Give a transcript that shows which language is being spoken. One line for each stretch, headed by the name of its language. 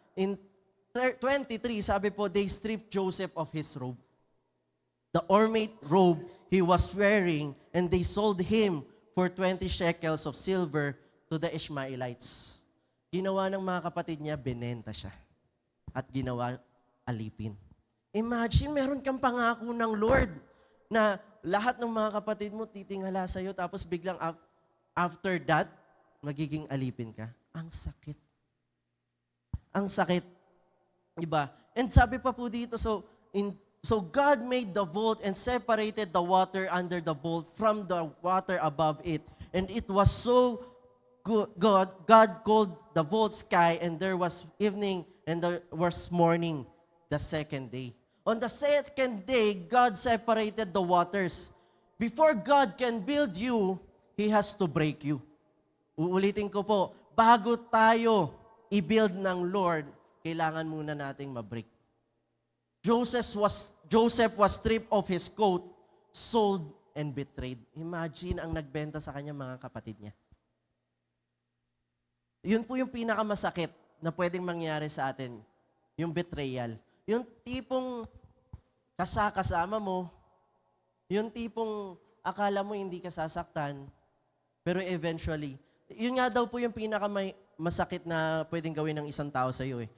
English: in 23, sabi po, they stripped Joseph of his robe. The ornate robe he was wearing, and they sold him for 20 shekels of silver to the Ishmaelites.
Filipino: Ginawa ng mga kapatid niya, binenta siya. At ginawa alipin. Imagine, meron kang pangako ng Lord na lahat ng mga kapatid mo titingala sa'yo, tapos biglang after that, magiging alipin ka. Ang sakit. Ang sakit. Diba?
English: And
Filipino: sabi pa po dito,
English: so God made the vault and separated the water under the vault from the water above it. And it was so good. God called the vault sky, and there was evening and there was morning the second day. On the second day, God separated the waters. Before God can build you, He has to break you.
Filipino: Uulitin ko po, bago tayo i-build ng Lord, kailangan muna nating ma-break.
English: Joseph was stripped of his coat, sold, and betrayed.
Filipino: Imagine ang nagbenta sa kanya mga kapatid niya. Yun po yung pinakamasakit na pwedeng mangyari sa atin, yung betrayal. Yung tipong kasama mo, yung tipong akala mo hindi ka sasaktan, pero eventually, yun nga daw po yung pinakamasakit na pwedeng gawin ng isang tao sa iyo.